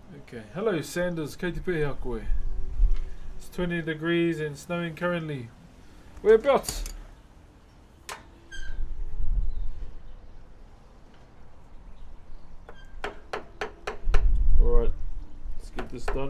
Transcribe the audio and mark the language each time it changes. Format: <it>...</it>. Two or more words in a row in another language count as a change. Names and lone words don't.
<en>Okay. Hello, Sanders.</en> <mi>Kei te pēhea koe.</mi> <en>It's 20 degrees and snowing currently. Whereabouts? Alright. Let's get this done.</en>